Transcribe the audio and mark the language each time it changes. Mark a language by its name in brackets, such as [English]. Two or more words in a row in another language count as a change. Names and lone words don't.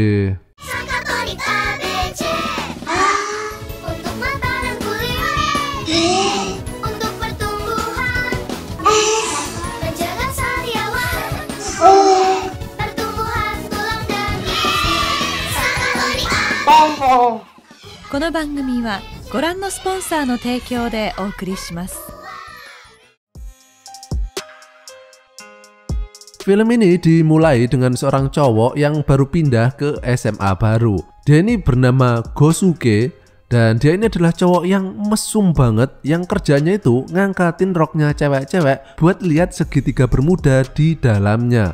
[Indonesian] Untuk mata dan kulit, untuk pertumbuhan, menjaga sariawan, pertumbuhan tulang dan Sakatori. [Japanese] この番組はご覧のスポンサーの提供でお送りします。 [Indonesian] Film ini dimulai dengan seorang cowok yang baru pindah ke SMA baru. Dia ini bernama Gosuke, dan dia ini adalah cowok yang mesum banget, yang kerjanya itu ngangkatin roknya cewek-cewek buat lihat segitiga bermuda di dalamnya.